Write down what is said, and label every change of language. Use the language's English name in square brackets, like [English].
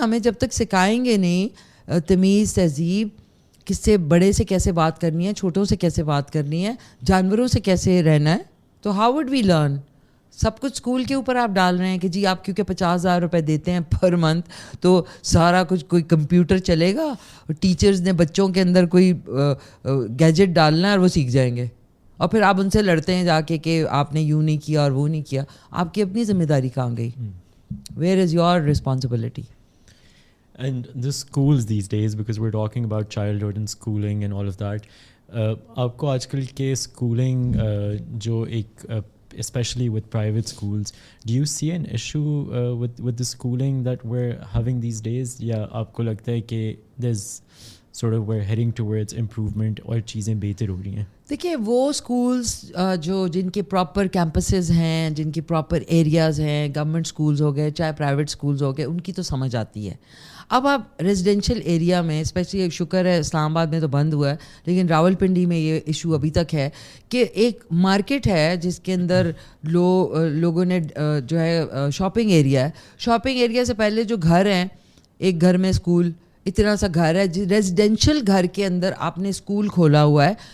[Urdu] ہمیں جب تک سکھائیں گے نہیں تمیز, تہذیب, کس سے بڑے سے کیسے بات کرنی ہے, چھوٹوں سے کیسے بات کرنی ہے, جانوروں سے کیسے رہنا ہے, تو [English] How would we learn? [Urdu] سب کچھ اسکول کے اوپر آپ ڈال رہے ہیں کہ جی آپ کیونکہ 50,000 روپے دیتے ہیں پر منتھ تو سارا کچھ, کوئی کمپیوٹر چلے گا, ٹیچرز نے بچوں کے اندر کوئی گیجٹ ڈالنا ہے اور وہ سیکھ جائیں گے, اور پھر آپ ان سے لڑتے ہیں جا کے کہ آپ نے یوں نہیں کیا اور وہ نہیں کیا. آپ کی اپنی ذمہ داری کہاں گئی؟ [English] Where is your responsibility? And the schools these days, because we're talking about childhood and schooling and all of that, [Urdu] آپ کو آج کل کے اسکولنگ جو ایک [English] especially with private schools, do you see an issue with the schooling that we're having these days? [Urdu] یا آپ کو لگتا ہے کہ [English] there's sort of we're heading towards improvement [Urdu] اور چیزیں بہتر ہو رہی ہیں؟ دیکھیے وہ اسکولس جو جن کے پراپر کیمپسز ہیں, جن کی پراپر ایریاز ہیں, گورنمنٹ اسکولز ہو گئے چاہے پرائیویٹ اسکولز ہو گئے, ان کی تو سمجھ آتی ہے. اب آپ ریزیڈینشیل ایریا میں, اسپیشلی شکر ہے اسلام آباد میں تو بند ہوا ہے, لیکن راول پنڈی میں یہ ایشو ابھی تک ہے کہ ایک مارکیٹ ہے جس کے اندر لوگوں نے جو ہے شاپنگ ایریا ہے, شاپنگ ایریا سے پہلے جو گھر ہیں, ایک گھر میں اسکول, اتنا سا گھر ہے, ریزیڈینشیل گھر کے اندر آپ نے اسکول کھولا ہوا ہے.